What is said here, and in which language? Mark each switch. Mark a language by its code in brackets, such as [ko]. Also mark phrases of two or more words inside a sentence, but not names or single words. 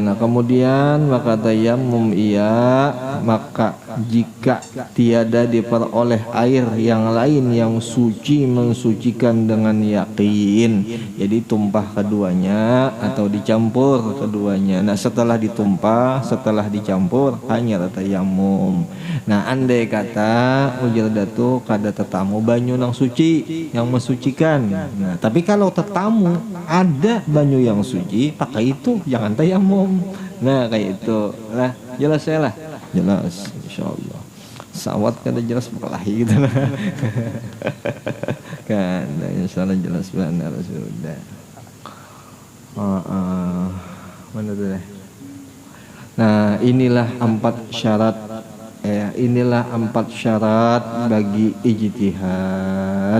[id] Nah, kemudian maka tayammum maka jika tiada diperoleh air yang lain yang suci mensucikan dengan yakin, jadi tumpah keduanya atau dicampur keduanya. Nah, setelah ditumpah, setelah dicampur hanya tayammum. [bjn] Nah, andai kata ujar datu kada tetamu banyu nang suci yang mensucikan. Nah, tapi kalau tetamu ada banyu yang suci, pakai itu, jangan tayammum. [id] Nah, kayak itu lah. Jelas ya lah. Jelas, insyaallah. [bjn] Sawat kada jelas berkelahi gitu lah. [id] Kan, insyaallah jelas benar sudah. Mana tuh deh. Nah, inilah 4 syarat. Inilah 4 syarat bagi ijtihad.